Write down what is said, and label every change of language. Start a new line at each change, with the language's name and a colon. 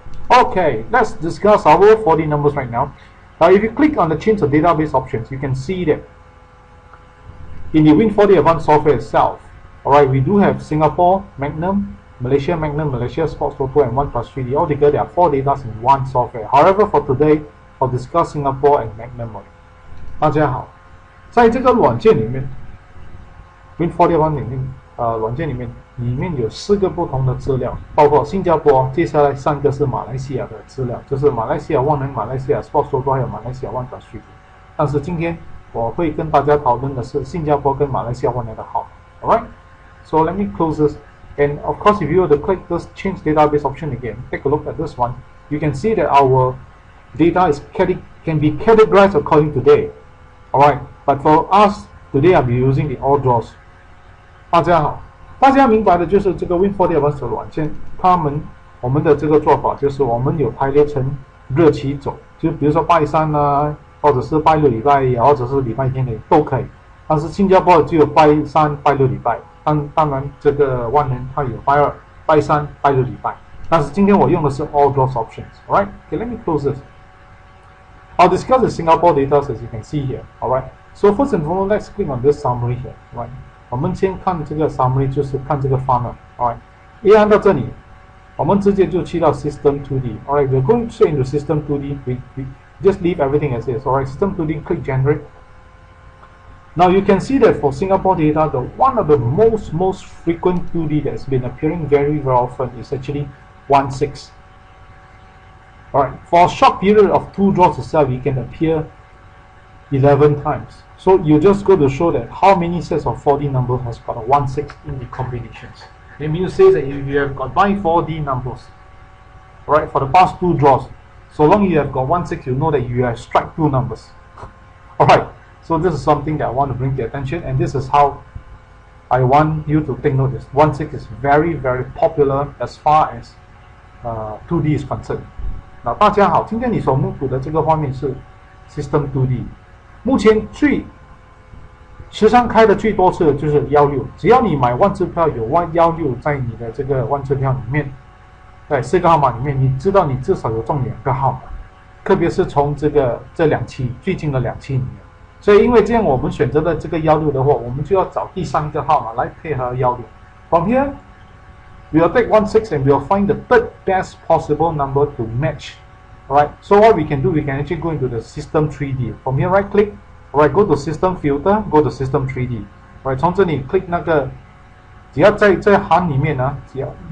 English: Okay, let's discuss our 4D numbers right now. Now, if you click on the change of database options, you can see that in the Win4D Advance software itself, alright, we do have Singapore Magnum, Malaysia Magnum, Malaysia Sports Toto, and 1+3D. Altogether, there are 4 data in one software. However, for today, I'll discuss Singapore and Magnum.
Chinese: 大家好，在这个软件里面 ，Win4D Advance 里面，软件里面有4个不同的资料，包括新加坡，接下来3个是马来西亚的资料，就是马来西亚万能、马来西亚 Sports Toto 还有马来西亚 1+3D。但是今天我会跟大家讨论的是新加坡跟马来西亚万能的号码。
English: Alright, so let me close this. And of course, if you were to click this change database option again, take a look at this one, you can see that our data can be categorized according to day. Alright, but for us, today I'll be using the all draws.
Chinese: 大家好，大家明白的就是这个 Win4D Advance 的软件，我们的这个做法就是我们有排列成日期走，就比如说拜3啊，或者是拜6礼拜一，或者是礼拜天的都可以。但是新加坡只有拜3、拜6礼拜。当然，这个万能它有拜2、拜3、拜6礼拜，但是今天我用的是
English: all draws options. Alright, okay, let me close this. I'll discuss the Singapore data as you can see here. Alright, so first and foremost, let's click on this summary here.
Chinese: Right, 我们先看这个 summary， 就是看这个 funnel. Alright, 一按到这里，我们直接就去到 System 2D.
English: Alright, we're going straight into System 2D. We just leave everything as is. Alright, System 2D, click Generate. Now you can see that for Singapore data, one of the most frequent 2D that's been appearing very often is actually 16. Alright, for a short period of 2 draws itself, it can appear 11 times. So you just go to show that how many sets of 4D numbers has got a 16 in the combinations. It means say that if you have got by 4D numbers, right, for the past 2 draws, so long you have got 16, you know that you have struck 2 numbers. Alright. So this is something that I want to bring to your attention, and this is how I want you to take notice. 16 is very popular as far as 2D is concerned.
Chinese: 那大家好，今天你所目睹的这个画面是 System 2D。目前时常开的最多次的就是16，只要你买万支票有16在你的这个万支票里面，在4个号码里面，你知道你至少有中2个号码，特别是从这2期最近的2期里面。所以因为这样我们选择了这个16的话，我们就要找第3个号码来配合16。
English: From here, we will take 16 and we will find the third best possible number to match. Alright, so what we can do, we can actually go into the System 3D. From here, right click, alright, go to System Filter, go to System 3D. Alright,
Chinese: 从这里 click 那个，只要在行里面呢，只要